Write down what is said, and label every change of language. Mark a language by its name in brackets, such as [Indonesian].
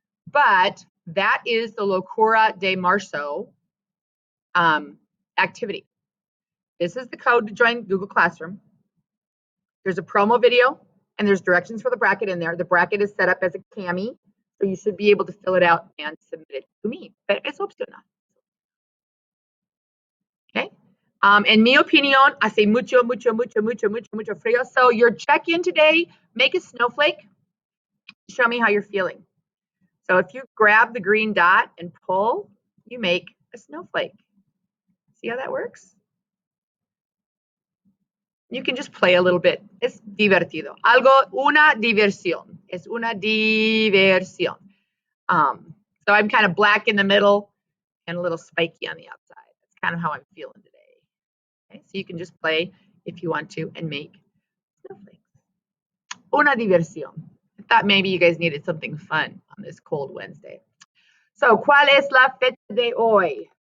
[English] But that is the Locura de Marzo activity. This is the code to join Google Classroom. There's a promo video and there's directions for the bracket in there. The bracket is set up as a cami, so you should be able to fill it out and submit it to me. [Spanish] Pero es opcional. [English] Okay. [Spanish] En mi opinión, hace mucho, mucho, mucho, mucho, mucho, mucho frío. [English] So your check-in today, make a snowflake. Show me how you're feeling. So if you grab the green dot and pull, you make a snowflake. See how that works? You can just play a little bit. [Spanish] Es divertido. Una diversión. [English] Es una diversión. So I'm kind of black in the middle and a little spiky on the outside. That's kind of how I'm feeling today. Okay, so you can just play if you want to and make snowflakes. [Spanish] Una diversión. [English] I thought maybe you guys needed something fun on this cold Wednesday. So, [Spanish] ¿cuál es la fecha de hoy?